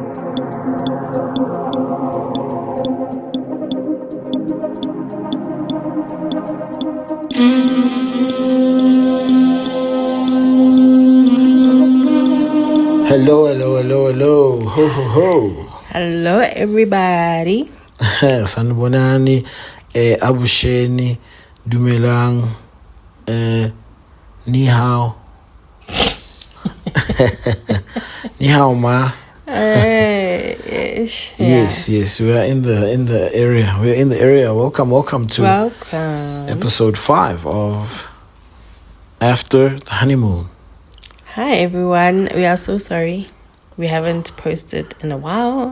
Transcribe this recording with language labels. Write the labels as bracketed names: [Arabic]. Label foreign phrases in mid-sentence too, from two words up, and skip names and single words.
[English] Hello, hello, hello, hello. Ho, ho, ho. Hello, everybody. [Zulu] Sanibonani, abusheni, [Chinese] dumelang, ni hao. Ni hao ma. [English] Yes, we are in the area. We're in the area. Welcome to episode 5 of After the Honeymoon. Hi, everyone. We are so sorry. We haven't posted in a while.